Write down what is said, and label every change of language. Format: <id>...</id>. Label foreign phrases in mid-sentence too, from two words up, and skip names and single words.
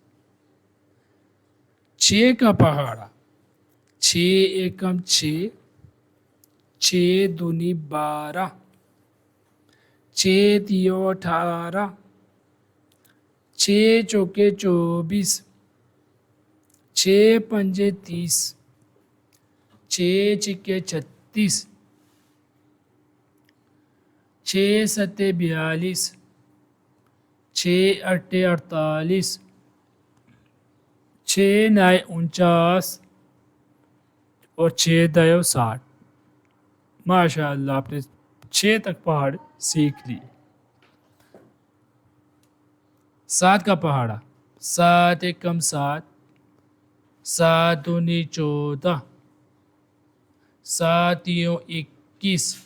<ur>6 کا پہاڑا، چھ ایکم چھ، چھ دونی 12، چھ تیوں 18، چھ چوکے 24، چھ پنجے 30، چھ چھکے 36، چھ ستے 42، چھ اٹھے 48، چھ نائے 49، اور چھ دائے 60۔ ماشاء اللہ، آپ نے 6 تک پہاڑ سیکھ لیے۔ 7 کا پہاڑا، سات ایکم 7، سات دونی 14، 7 تیوں 21,</ur>